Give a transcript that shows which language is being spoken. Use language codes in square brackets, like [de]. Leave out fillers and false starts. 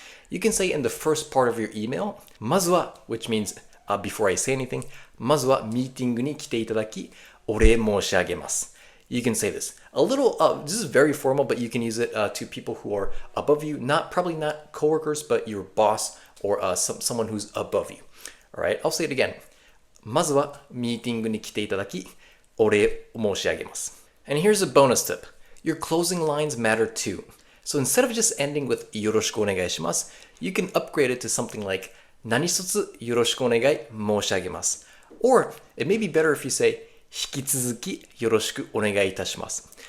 [en] You can say in the first part of your email, まずは, which means before I say anything, まずはミーティングに来ていただき、お礼申し上げます. You can say this. This is very formal, but you can use it to people who are above you, probably not coworkers, but your boss or someone who's above you. All right, I'll say it again. [ja] まずはミーティングに来ていただき、お礼申し上げます. [en] And here's a bonus tip. Your closing lines matter too. So instead of just ending with よろしくお願いします, you can upgrade it to something like 何卒よろしくお願い申し上げます. Or it may be better if you say 引き続きよろしくお願いいたします.